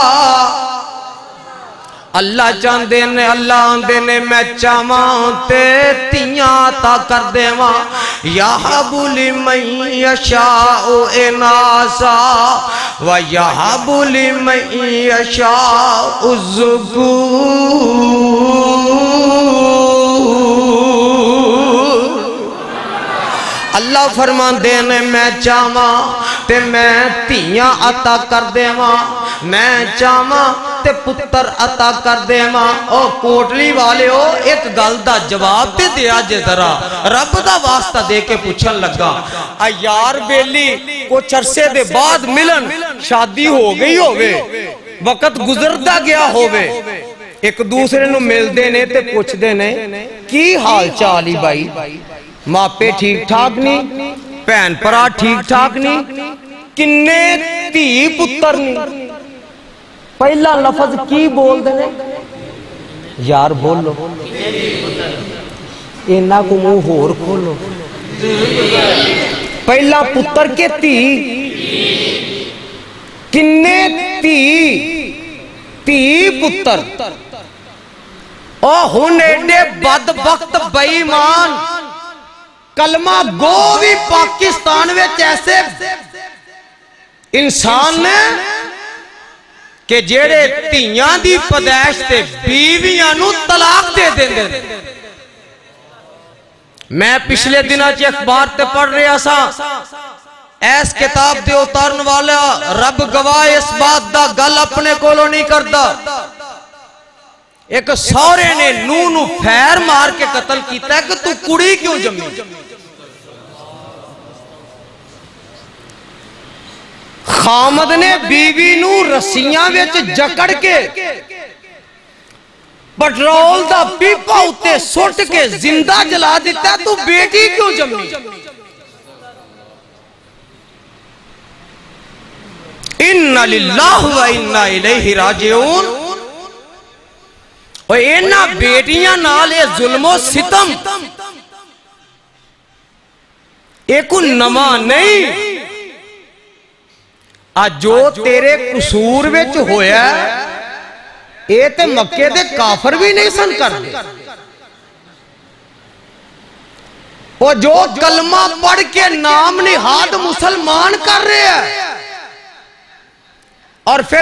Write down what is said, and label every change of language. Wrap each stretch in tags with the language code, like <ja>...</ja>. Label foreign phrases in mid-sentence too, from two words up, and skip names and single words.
<pa>اللہ چاہتے نے اللہ آندے نے میں چاہاں تے تیاں عطا کر دے وہاں</pa> <ar>یَحَبُ لِمَن یَشَاءُ اناسا وَيَحَبُ لِمَن يَشَاءُ الذُّكُورَ</ar> <pa>اللہ فرماندے نے میں چاہواں تے میں تیاں عطا کر دیواں میں چاہواں تے پتر عطا کر دیواں او کوٹلی والے ہو ایک گل دا جواب تے دیا جے ذرا رب دا واسطہ دے کے پوچھن لگا یار بیلی کچھ عرصے دے بعد ملن شادی ہو گئی ہووے وقت گزردا گیا ہووے ایک دوسرے نو مل دینے تے پوچھ دینے کی حال چالی بھائی ماپے ٹھیک ٹھاک نہیں پہن پرا ٹھیک ٹھاک نہیں کنے تھی پتر نہیں پہلا لفظ کی بول دینے یار بولو اینا کو منہ ہور کھولو پہلا پتر کے تھی کنے تھی پتر ہن ایڈے بدبخت بے ایمان کلمہ گو بھی پاکستان میں ایسے انسان نے کہ جیڑے تیاں دی پدیش تے بیویاں نو طلاق دے دیں میں پچھلے دنوں چی اخبار تے پڑھ رہا سا ایس کتاب دے اتارن والا رب گواہ اس بات دا گل اپنے کولو نہیں کردا ایک سورے نے نو پھیر مار کے قتل کیتا ہے کہ تو کڑی کیوں جمی خامد نے بیوی نو رسیاں ویچ جکڑ کے پٹرول دا پیپا ہوتے سوٹ کے زندہ جلا دیتا ہے تو بیٹی کیوں جمی</pa> <ar>اِنَّا لِلَّهُ وَإِنَّا إِلَيْهِ راجعون</ar> <pa>اور اینا بیٹیاں نالے ظلم و ستم ایک نما نہیں جو تیرے قصور وچ ہویا اے تے مکے دے کافر بھی نہیں سن کر دے اور جو کلمہ پڑھ کے نام نہاد مسلمان کر رہے ہیں اور پھر</pa>